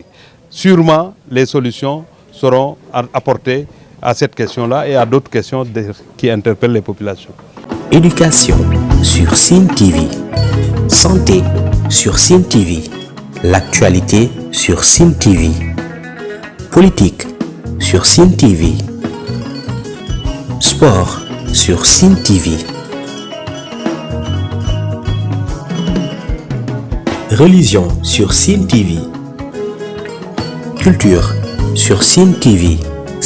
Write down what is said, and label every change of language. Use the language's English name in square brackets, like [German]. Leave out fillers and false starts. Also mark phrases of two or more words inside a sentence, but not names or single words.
[French] Sûrement, les solutions seront apportées à cette question-là et à d'autres questions qui interpellent les populations. Éducation sur Sen TV. Santé sur Sen TV. L'actualité sur Sen TV. Politique sur Sen TV. Sport sur Sen TV. Religion sur Sen TV. Culture sur Sen TV.